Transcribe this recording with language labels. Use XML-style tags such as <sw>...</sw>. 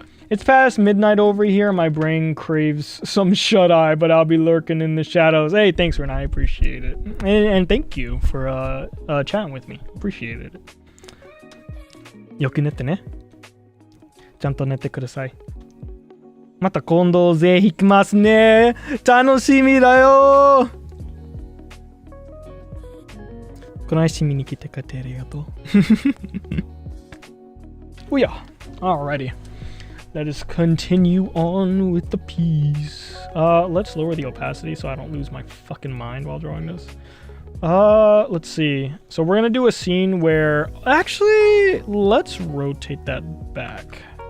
<en>It's past midnight over here. My brain craves some shut-eye, but I'll be lurking in the shadows. Hey, thanks, Ren. I appreciate it. And thank you for chatting with me. Appreciated it.</en> <ja>よく寝てね。ちゃんと寝てください。また今度ぜひ来ますね。楽しみだよ。この配信見に来てくれてありがとう。</ja> <en>Oh yeah. Alrighty. Let us continue on with the piece. Let's lower the opacity so I don't lose my fucking mind while drawing this. Let's see. So we're gonna do a scene where... Actually, let's rotate that back.</en>